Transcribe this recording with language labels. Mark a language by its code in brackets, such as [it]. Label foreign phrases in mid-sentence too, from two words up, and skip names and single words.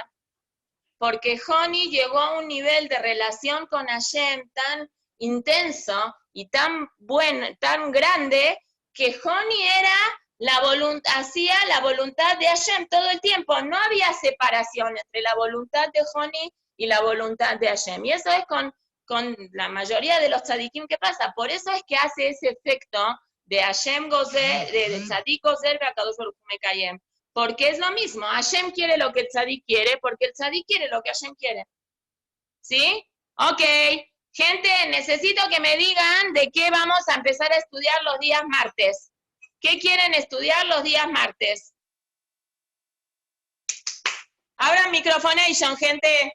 [es] Porque Joni llegó a un nivel de relación con Hashem tan intenso y tan bueno, tan grande, que Joni hacía la voluntad de Hashem todo el tiempo. No había separación entre la voluntad de Joni y la voluntad de Hashem. Y eso es con la mayoría de los tzadikim que pasa. Por eso es que hace ese efecto de Hashem gozer, de [he] צדיק גוזר, והקדוש ברוך הוא מקיים. [es] Porque es lo mismo, Hashem quiere lo que el tzadik quiere, porque el tzadik quiere lo que Hashem quiere. ¿Sí? Ok. Gente, necesito que me digan de qué vamos a empezar a estudiar los días martes. ¿Qué quieren estudiar los días martes? Abran microfonation, gente.